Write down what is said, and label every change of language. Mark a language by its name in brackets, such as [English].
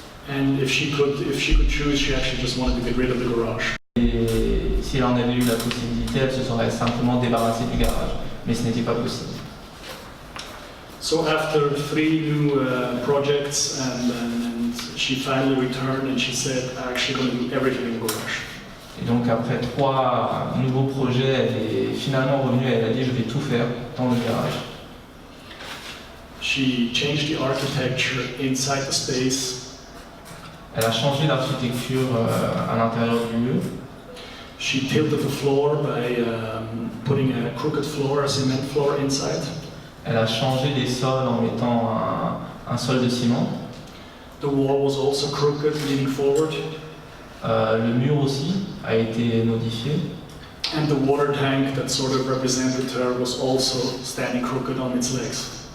[English] And if she could choose, she actually just wanted to get rid of the garage. [French] Et si elle en avait eu la possibilité, elle se serait simplement débarrassée du garage. Mais ce n'était pas possible. [English] So after 3 new projects, and she finally returned and she said, I'm actually going to do everything in the garage. [French] Et donc après 3 nouveaux projets, elle est finalement revenue et elle a dit je vais tout faire dans le garage. [English] She changed the architecture inside the space. [French] Elle a changé l'architecture à l'intérieur du lieu. [English] She tilted the floor by putting a crooked floor, a cement floor inside. [French] Elle a changé les sols en mettant un sol de ciment. [English] The wall was also crooked, leaning forward. [French] Le mur aussi a été modifié. [English] And the water tank that sort of represented her was also standing crooked on its legs.